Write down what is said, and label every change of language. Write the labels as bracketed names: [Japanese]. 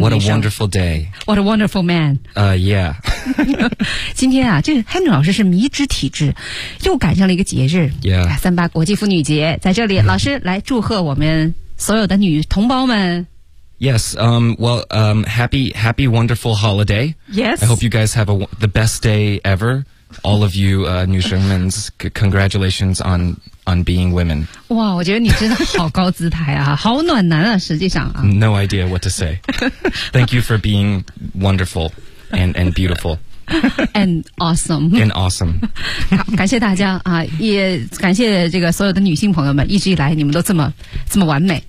[Chinese] 女生。 [English] What a wonderful day. What a wonderful man. Yeah. [Chinese] 今天啊，这 Henry 老师是迷之体质，又赶上了一个节日。 [English] Yeah. [Chinese] 三八国际妇女节。在这里，老师来祝贺我们所有的女同胞们。 [English] Yes, happy, wonderful holiday. Yes. I hope you guys have the best day ever. All of you, New Shermans, congratulations on being women. [Chinese] 哇，我觉得你真的好高姿态啊，好暖男啊，实际上啊。 [English] No idea what to say. Thank you for being wonderful and beautiful. And awesome. And awesome. [Chinese] 好，感谢大家啊，也感谢这个所有的女性朋友们，一直以来你们都这么完美、